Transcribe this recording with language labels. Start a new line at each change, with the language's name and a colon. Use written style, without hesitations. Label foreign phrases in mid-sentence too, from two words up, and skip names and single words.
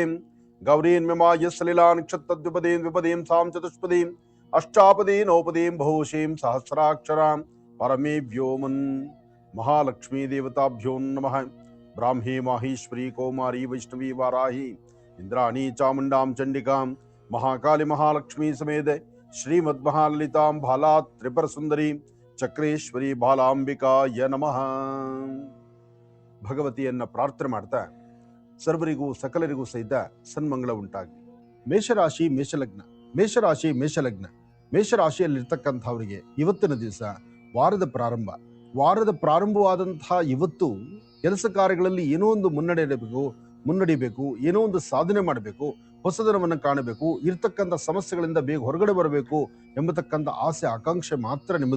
Sanskrit: गौरीन्ममाय सलिलानिक्षत्तद्विपदीं सां चतुष्पदीं अष्टापदी नवपदीं बहुशीं सहस्राक्षरां परमे व्योमन् महालक्ष्मी देवताभ्यो नमः। ब्राह्मी माहेश्वरी कौमारी वैष्णवी वाराही इंद्राणी चामुंडां चंडिकां महाकाली महालक्ष्मी समेत श्रीमद्महाललितां भाला त्रिपुर सुंदरी ಚಕ್ರೇಶ್ವರಿ ಬಾಲಾಂಬಿಕಾಯ ನಮಃ.
Kannada: ಭಗವತಿಯನ್ನ ಪ್ರಾರ್ಥನೆ ಮಾಡ್ತಾ ಸರ್ವರಿಗೂ ಸಕಲರಿಗೂ ಸಹಿತ ಸನ್ಮಂಗಳ ಉಂಟಾಗಲಿ. ಮೇಷರಾಶಿ ಮೇಷಲಗ್ನ, ಮೇಷರಾಶಿ ಮೇಷಲಗ್ನ, ಮೇಷರಾಶಿಯಲ್ಲಿರ್ತಕ್ಕಂಥವರಿಗೆ ಇವತ್ತಿನ ದಿವಸ ವಾರದ ಪ್ರಾರಂಭವಾದಂತಹ ಇವತ್ತು ಕೆಲಸ ಕಾರ್ಯಗಳಲ್ಲಿ ಏನೋ ಒಂದು ಮುನ್ನಡೆಯಬೇಕು, ಏನೋ ಒಂದು ಸಾಧನೆ ಮಾಡಬೇಕು, ಹೊಸದನವನ್ನು ಕಾಣಬೇಕು, ಇರ್ತಕ್ಕಂಥ ಸಮಸ್ಯೆಗಳಿಂದ ಬೇಗ ಹೊರಗಡೆ ಬರಬೇಕು ಎಂಬತಕ್ಕಂಥ ಆಸೆ ಆಕಾಂಕ್ಷೆ ಮಾತ್ರ ನಿಮ್ಮದು.